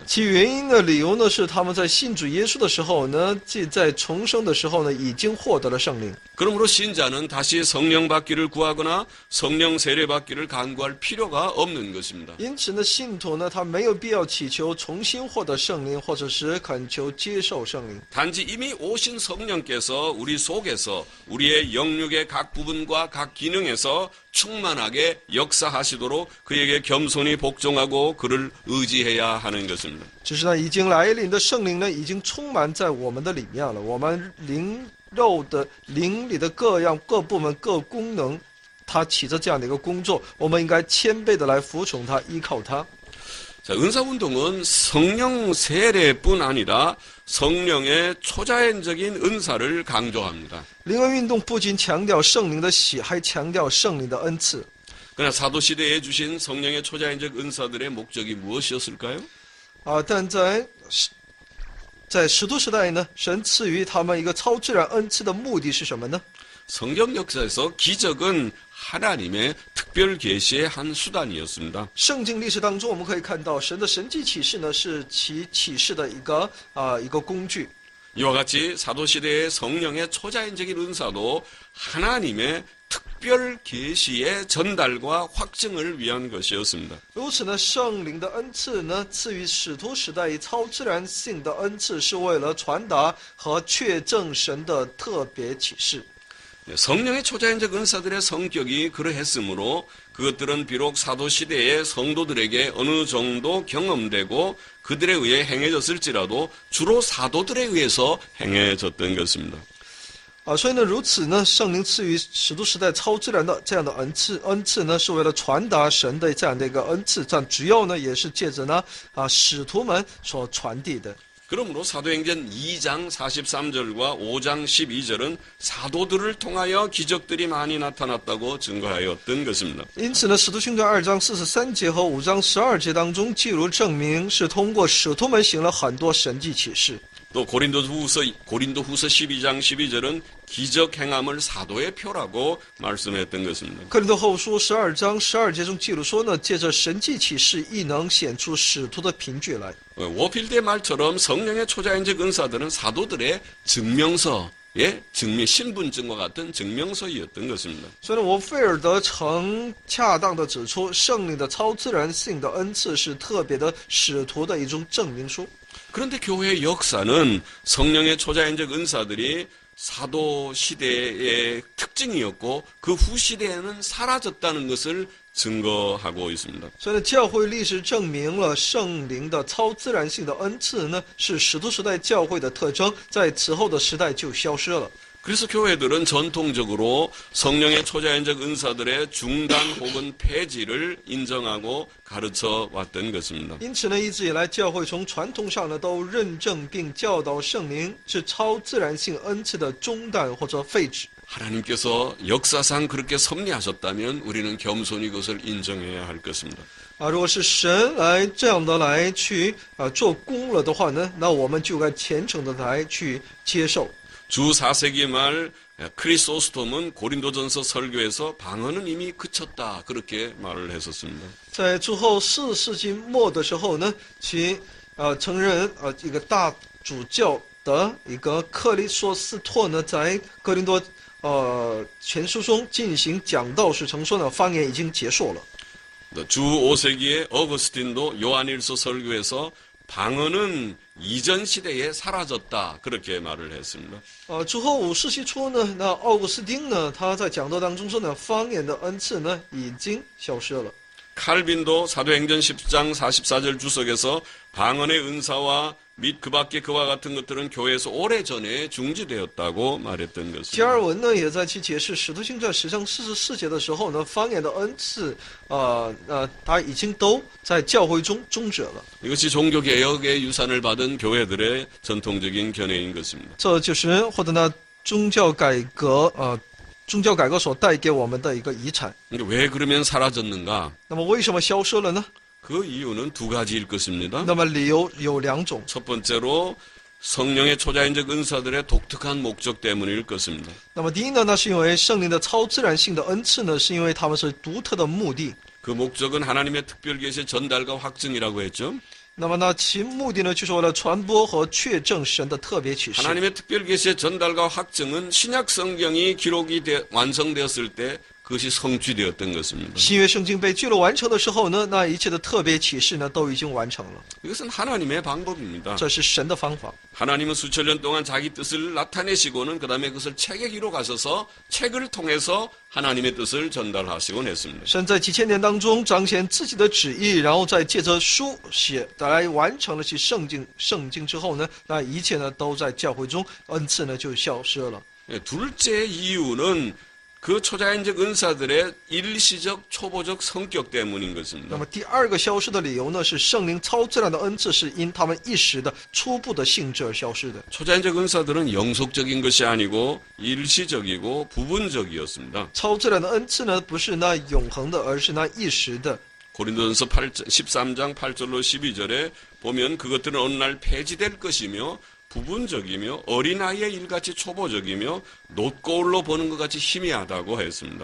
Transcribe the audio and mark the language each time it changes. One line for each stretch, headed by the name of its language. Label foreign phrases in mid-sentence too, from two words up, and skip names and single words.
Chinese: 其原因的理由呢，是他们在信主耶稣的时候呢，即在重生的时候呢，已经获得了圣灵。
Korean: 그러므로 신자는 다시 성령 받기를 구하거나 성령 세례 받기를 간구할 필요가 없는 것입니다.
Chinese: 因此呢，信徒呢，他没有必要祈求重新获得圣灵，或者是恳求接受圣灵。
Korean: 단지 이미 오신 성령께서 우리 속에서 우리의 영육의 각 부분과 각 기능에서 충만하게 역사하시도록 그에게 겸손히 복종하고 그를 의지해야 하는 것입니다.
Chinese: 只是呢，已经来临的圣灵呢，已经充满在我们的里面了。我们肉的灵里的各部门各功能，它起着这样的一个工作，我们应该谦卑的来服从它，依靠它。
Korean: 자, 은사운동은 성령 세례뿐 아니라 성령의 초자연적인 은사를 강조합니다.
Chinese: 灵恩运动不仅强调圣灵的喜，还强调圣灵的恩赐。
Korean: 그러나 사도시대에 주신 성령의 초자연적 은사들의 목적이 무엇이었을까요?
Chinese: 但在使徒时代呢，神赐予他们一个超自然恩赐的目的是什么呢？
Korean: 성경 역사에서 기적은 하나님의 특별 계시의 한 수단이었습니다.
Chinese: 圣经历史当中，我们可以看到神的神迹启示呢，是其启示的一个工具。
Korean: 이와 같이 사도시대의 성령의 초자연적인 은사도 하나님의 특별 계시의 전달과 확증을 위한 것이었습니다.
Chinese: 如此呢，圣灵的恩赐呢，赐予使徒时代以超自然性的恩赐，是为了传达和确证神的特别启示。
Korean: 성령의 초자연적 은사들의 성격이 그러했으므로 그것들은 비록 사도시대의 성도들에게 어느 정도 경험되고 그들에 의해 행해졌을지라도 주로 사도들에 의해서 행해졌던 것입니다.
Chinese: 所以呢，如此呢，圣灵赐予使徒时代超自然的这样的恩赐呢，是为了传达神的这样的一个恩赐，这样主要呢，也是借着呢使徒们所传递的。
Korean: 그러므로 사도행전 2장 43절과 5장 12절은 사도들을 통하여 기적들이 많이 나타났다고 증거하였던 것입니다.
Chinese: 因此呢，使徒行传2章43节和5章12节当中，记录证明是通过使徒们行了很多神迹启示。
Korean: 또 고린도후서 12장 12절은 기적 행함을 사도의 표라고 말씀했던 것입니다.
Chinese: 哥林多后书12章12节中记录说呢，借着神迹启示，亦能显出使徒的凭据来。
Korean: 워필드의 말처럼 성령의 초자연적 은사들은 사도들의 증명서, 신분증과 같은 증명서였던 것입니다.
Chinese: 所以呢，我费尔德曾恰当的指出，圣灵的超自然性的恩赐是特别的使徒的一种证明书。
Korean: 그런데 교회의 역사는 성령의 초자연적 은사들이 사도 시대의 특징이었고 그 후 시대에는 사라졌다는 것을 증거하고 있습니다.
Chinese: 所以呢，教会历史证明了圣灵的超自然性的恩赐呢，是使徒时代教会的特征，在此后的时代就消失了。
Korean: 그래서 교회들은 전통적으로 성령의 초자연적 은사들의 중단 혹은 폐지를 인정하고 가르쳐 왔던 것입니다.
Chinese: 因此呢，一直以来，教会从传统上呢都认证并教导圣灵是超自然性恩赐的中断或者废止。
Korean: 하나님께서 역사상 그렇게 섭리하셨다면 우리는 겸손히 그것을 인정해야 할 것입니다.
Chinese: 如果是神来这样的来去做工了的话呢，那我们就该虔诚的来去接受。
Korean: 주 4세기 말 크리소스톰은 고린도전서 설교에서 방언은 이미 그쳤다 그렇게 말을 했었습니다.
Chinese: 在主后4世纪末的时候呢，其承认一个大主教的一个克里索斯托呢，在哥林多全书中进行讲道时曾说呢，方言已经结束了。
Korean: 주 5세기의 어거스틴도 요한일서 설교에서 방언은 이전 시대에 사라졌다 그렇게 말을 했습니다.
Chinese: 主后5世纪初呢，那奥古斯丁呢，他在讲道当中说呢，方言的恩赐呢已经消失了。
Korean: 칼빈도 사도행전 10장 44절 주석에서 방언의 은사와 및 그 밖에 그와 같은 것들은 교회에서 오래전에 중지되었다고 말했던
Chinese: 加
Korean: 것입니다.
Chinese: 尔文呢也在其解释《使徒行传》10章44节的时候呢，方言的恩赐，他已经都在教会中终止了。
Korean: 이것이 종교개혁의 유산을 받은 교회들의 전통적인 견해인 것입니다.
Chinese: 这就是获得了宗教改革宗教改革所带给我们的一个遗产。
Korean: 근데 왜 그러면 사라졌는가?
Chinese: 那么为什么消失了呢？
Korean: 그 이유는 두 가지일 것입니다.
Chinese: 那么理由有两种。
Korean: 첫 번째로 성령의 초자연적 은사들의 독특한 목적 때문일 것입니다.
Chinese: 那么第一呢，那是因为圣灵的超自然性的恩赐呢，是因为他们是独特的目的。
Korean: 그 목적은 하나님의 특별 계시의 전달과 확증이라고 했죠.
Chinese: 那么呢，其目的呢，就是为了传播和确证神的特别启示。
Korean: 하나님의 특별 계시의 전달과 확증은 신약 성경이 완성되었을 때 그것이 성취되었던 것입니다.
Chinese: 新约圣经被记录完成的时候呢，那一切的特别启示呢，都已经完成了。
Korean: 이것은 하나님의 방법입니다.
Chinese: 这是神的方法。
Korean: 하나님은 수천 년 동안 자기 뜻을 나타내시고는 그 다음에 그것을 책에 기록하셔서 책을 통해서 하나님의 뜻을 전달하시곤 했습니다.
Chinese: 神在几千年当中彰显自己的旨意，然后再借着书写来完成了其圣经之后呢，那一切呢都在教会中，恩赐呢就消失了。
Korean: 둘째 이유는 그 초자연적 은사들의 일시적 초보적 성격 때문인
Chinese: 那
Korean: 것입니다.
Chinese: 么第二个消失的理由呢，是圣灵超自然的恩赐是因他们一时的初步的性质而消失的。
Korean: 초자연적 은사들은 영속적인 것이 아니고 일시적이고 부분적이었습니다.
Chinese: 超自然的恩赐呢，不是那永恒的，而是那一时的。
Korean: 고린도전서 13장 8절로 12절에 보면 그것들은 어느 날 폐지될 것이며 부분적이며 어린아이의 일같이 초보적이며 놋거울로 보는 것 같이 희미하다고 했습니다.